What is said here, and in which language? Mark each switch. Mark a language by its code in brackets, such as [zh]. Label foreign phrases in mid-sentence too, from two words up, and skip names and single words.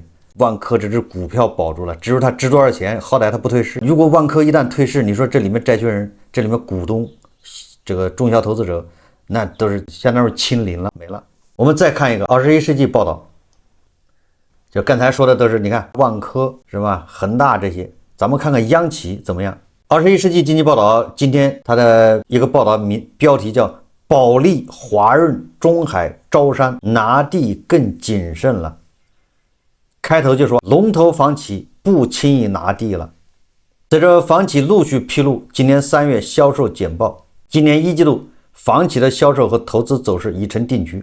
[zh] 萬科這只股票保住了，至於它值多少錢，好歹它不退市。如果萬科一旦退市，你說這裡面債權人，這裡面股東，這個中小投資者，那都是相當於清零了，沒了。我們再看一個21世紀報道，就剛才說的都是你看萬科是吧，恒大這些，咱們看看央企怎麼樣。21世紀經濟報道今天它的一個報道標題叫保利、華潤、中海、招商拿地更謹慎了。開頭就說龍頭房企不輕易拿地了。隨着房企陸續披露今年3月銷售簡報，今年1季度房企的銷售和投資走勢已成定局。